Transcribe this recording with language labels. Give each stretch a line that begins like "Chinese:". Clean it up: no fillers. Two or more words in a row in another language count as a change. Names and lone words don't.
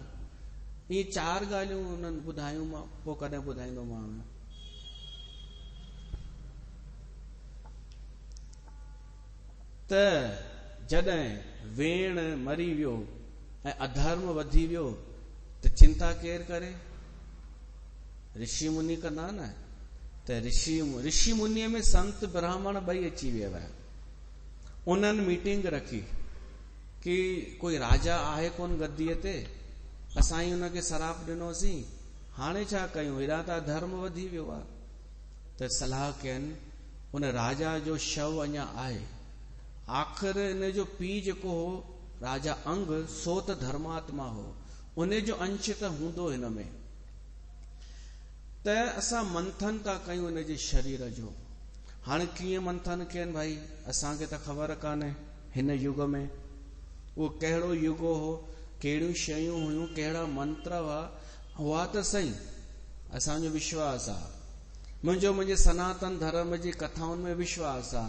Sindhi: इहे 4 ॻाल्हियूं उन्हनि ॿुधायूं, मां पोइ कॾहिं ॿुधाईंदोमांव। त जॾहिं वेण मरी वियो ऐं अधर्म वधी वियो त चिंता केरु करे? ऋषि मुनि कंदा न। त ऋषि मुनीअ में संत ब्राह्मण ॿई अची विया हुआ। उन्हनि मीटिंग रखी कि कोई राजा आहे कोन गद्दीअ ते, असां ई हुनखे सराप ॾिनोसीं, हाणे छा कयूं, हेॾा त धर्म वधी वियो आहे। त सलाह कयनि, उन राजा जो शव अञा आहे, आख़िर इन जो पीउ जेको हो राजा अंग, सो त धर्मात्मा हो, उन जो अंश त हूंदो हिन में, त असां मंथन था कयूं इन जे शरीर जो। हाणे कीअं मंथन कयनि भाई, असांखे त ख़बर कान्हे हिन युग में उहो कहिड़ो युग हो, कहिड़ियूं शयूं हुयूं, कहिड़ा मंत्र हुआ त सही, असांजो विश्वास आहे, मुंहिंजे सनातन धर्म जी कथाउनि में विश्वास आहे।